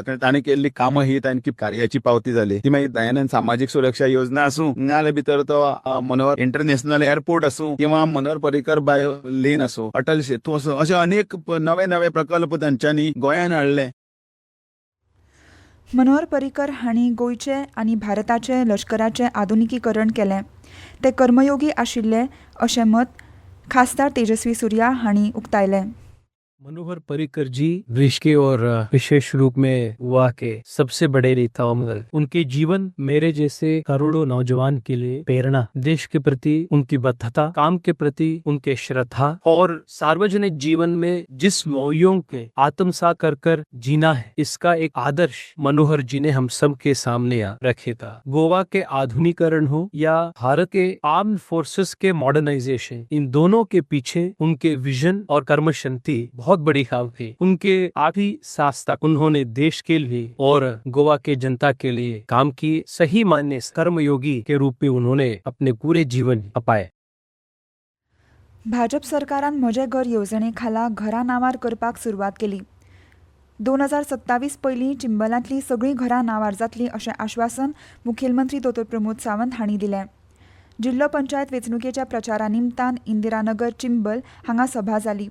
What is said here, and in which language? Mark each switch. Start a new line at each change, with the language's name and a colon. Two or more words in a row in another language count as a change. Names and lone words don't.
Konkani: तांणी केल्ली कामां ही तांची कार्याची पावती जाली. ती मागीर दयानंद सामाजीक सुरक्षा योजना आसूं, नाजाल्यार भितर तो मनोहर
English: international airport
Konkani: आसूं, किंवा मनोहर पर्रीकर बाय लेन आसूं, अटल सेतू आसूं, अशे अनेक नवे नवे प्रकल्प तांच्यांनी गोंयांत हाडले. मनोहर पर्रीकर हांणी गोंयचे आनी भारताचे लश्कराचें आधुनिकीकरण केलें. ते कर्मयोगी आशिल्ले अशें मत खासदार तेजस्वी सूर्या हांणी उक्तायलें.
Hindi: मनोहर पर्रीकर जी देश के और विशेष रूप में गोवा के सबसे बड़े नेताओं में उनके जीवन मेरे जैसे करोड़ों नौजवान के लिए प्रेरणा. देश के प्रति उनकी बद्धता, काम के प्रति उनके श्रद्धा और सार्वजनिक जीवन में जिस मूल्यों के आत्मसात कर जीना है, इसका एक आदर्श मनोहर जी ने हम सब के सामने रखे था. गोवा के आधुनिकीकरण हो या भारत के
English: armed forces
Hindi: के मॉडर्नाइजेशन, इन दोनों के पीछे उनके विजन और कर्मशक्ति बहुत बड़ी खाब थी. उनके आखिरी सांस तक उन्होंने देश के लिए और गोवा के जनता के लिए काम की. सही मायने कर्मयोगी के रूप में उन्होंने अपने पूरे जीवन अपाए.
Konkani: भाजप सरकारान म्हजे घर येवजणे खाला घरां नांवार करपाक सुरवात केली. 2027 पयलीं चिंबलांतलीं सगळीं घरां नांवार जातलीं अशें आश्वासन मुखेलमंत्री दोतोर प्रमोद सावंत हांणी दिलें. जिल्लो पंचायत वेंचणुकेच्या प्रचारा निमतान इंदिरानगर चिंबल हांगा सभा जाली.